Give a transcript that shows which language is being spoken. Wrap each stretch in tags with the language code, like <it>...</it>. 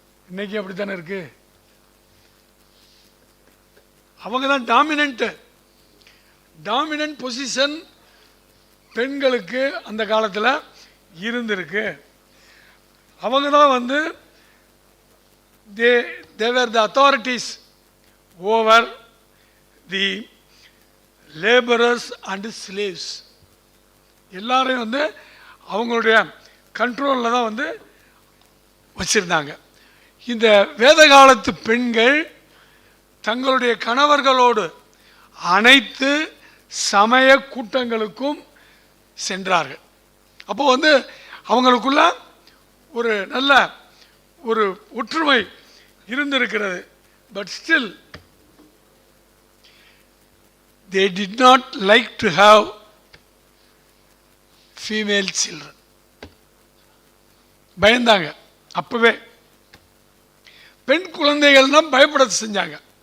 <ta>இன்னைக்கு அப்படித்தானே இருக்கு. அவங்க தான் டாமினன்ட் பொசிஷன் பெண்களுக்கு அந்த காலத்தில் இருந்திருக்கு. அவங்க தான் வந்து</ta> <en>they were the authorities over the laborers and slaves.</en> <ta>எல்லாரையும் வந்து அவங்களுடைய கண்ட்ரோலில் தான் வந்து வச்சிருந்தாங்க. இந்த வேத காலத்து பெண்கள் தங்களுடைய கணவர்களோடு அனைத்து சமய கூட்டங்களுக்கும் சென்றார்கள். அப்போ வந்து அவங்களுக்குள்ள ஒரு நல்ல ஒரு ஒற்றுமை இருந்திருக்கிறது.</ta> <en>But still they did not like to have female children.</en> <ta>பயந்தாங்க. அப்பவே பெண் குழந்தைகள்னா பயப்பட செஞ்சாங்க.</ta>